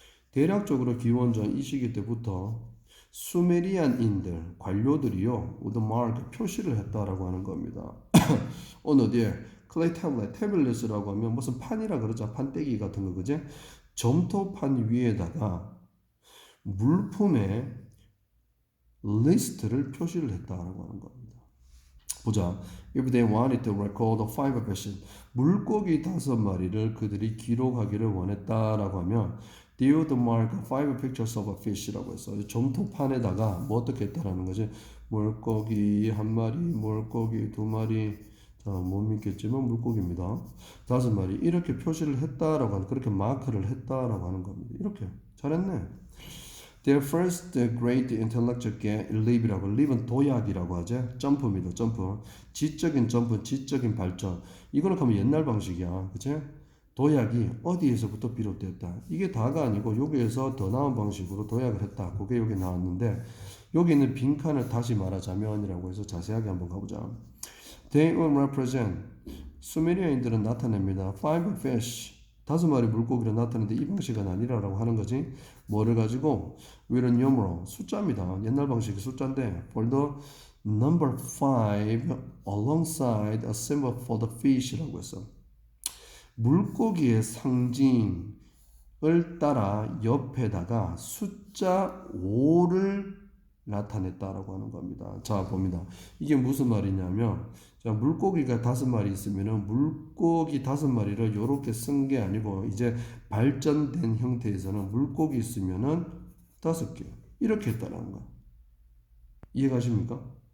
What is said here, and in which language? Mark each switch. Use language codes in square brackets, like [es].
[ko] 대략적으로 기원전 이 시기 때부터 수메리안인들, 관료들이요, [en] with mark, [ko] 표시를 했다라고 하는 겁니다. 어느 뒤에 클레이 태블릿이라고 하면 무슨 판이라 그러죠. 판때기 같은 거, 그지? 점토판 위에다가 물품의 리스트를 표시를 했다라고 하는 겁니다. 보자. [en] If they wanted to record 5 fish, [ko] 물고기 5마리를 그들이 기록하기를 원했다라고 하면 [en] they would mark 5 pictures of a fish라고 했어. [ko] 점토판에다가 뭐 어떻게 했다라는 거지? 물고기 1마리, 물고기 2마리, 자, 못 믿겠지만 물고기입니다. 5마리 이렇게 표시를 했다라고 하는, 그렇게 마크를 했다라고 하는 겁니다. 이렇게 잘했네. [en] Their first great intellectual leap이라고, leap은 [ko] 도약이라고 하죠. 점프입니다. 점프. 지적인 점프, 지적인 발전. 이거는 하면 옛날 방식이야. 그치? 도약이 어디에서부터 비롯됐다. 이게 다가 아니고 여기에서 더 나은 방식으로 도약을 했다. 그게 여기 나왔는데 여기 있는 빈칸을 다시 말하자면이라고 해서 자세하게 한번 가보자. [en] They will represent, [ko] 수메리아인들은 나타냅니다. 5 fish, 5마리 물고기를 나타내는데 이 방식은 아니라고 하는 거지. 뭐를 가지고? [en] with a numeral, [ko] 숫자입니다. 옛날 방식이 숫자인데 [en] for the number 5 alongside a symbol for the fish라고 했어. [ko] 물고기의 상징을 따라 옆에다가 숫자 5를 나타냈다라고 하는 겁니다. 자, 봅니다. 이게 무슨 말이냐면, 자, 물고기가 5마리 있으면은 물고기 5마리를 이렇게 쓴 게 아니고, 이제 발전된 형태에서는 물고기 있으면은 5개 이렇게 했다라는 거야. 이해가십니까?